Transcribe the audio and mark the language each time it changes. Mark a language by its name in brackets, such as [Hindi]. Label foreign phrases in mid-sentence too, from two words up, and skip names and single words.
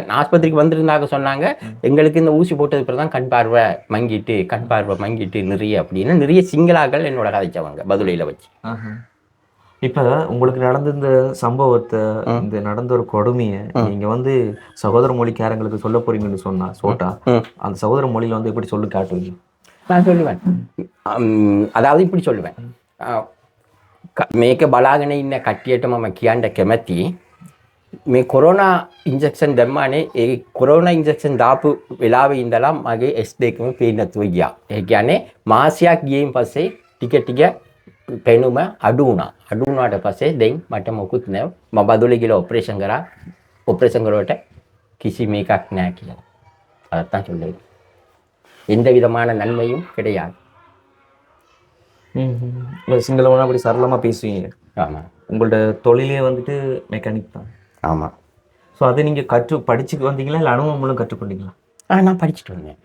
[Tamil] ஆஸ்பத்திரிக்கு வந்திருந்தாங்க, சொன்னாங்க எங்களுக்கு இந்த ஊசி போட்டதுக்கு பிறகு தான் கண் பார்வை மங்கிட்டு நிறைய அப்படின்னு நிறைய சிங்களாக்கள் என்னோட கதைச்சவங்க பதுளையில் வச்சு. இப்போ உங்களுக்கு நடந்த இந்த சம்பவத்தை, இந்த நடந்த ஒரு கொடுமையை நீங்க வந்து சகோதர மொழிக்காரங்களுக்கு சொல்ல போறீங்கன்னு சொன்னா அந்த சகோதர மொழியில வந்து எப்படி சொல்லி காட்டுவீங்க? நான் சொல்லுவேன், அதாவது இப்படி சொல்லுவேன். [Sinhala] මේක බලාගෙන ඉන්න කට්ටියට මම කියන්න කැමැති මේ කොරෝනා ඉන්ජෙක්ෂන් දැම්මානේ. ඒ කොරෝනා ඉන්ජෙක්ෂන් දාපු වෙලාවේ ඉඳලා මගේ S2 පේන්නේ නැතුව ගියා. ඒ කියන්නේ මාසයක් ගියයින් පස්සේ ටික පෙනුම අඩු වුණාට පස්සේ දැන් මට මොකුත් නැහැ. මම බදුලේ ගිහලා ඔපරේෂන් කරා. ඔපරේෂන් කරුවට කිසි මේකක් නැහැ කියලා. [Tamil] අதான் சொல்லுது. எந்த விதமான நன்மையும் கிடையாது. சிங்களவனா அப்படி சரளமாக பேசுவீங்க. ஆமாம். உங்களோட தொழிலே வந்துட்டு மெக்கானிக் தான். ஆமாம். ஸோ அதை நீங்கள் படிச்சு வந்தீங்களா இல்லை அனுபவம் மூலம் கற்றுக்கொண்டீங்களா? நான் படிச்சுட்டு வந்தேன்.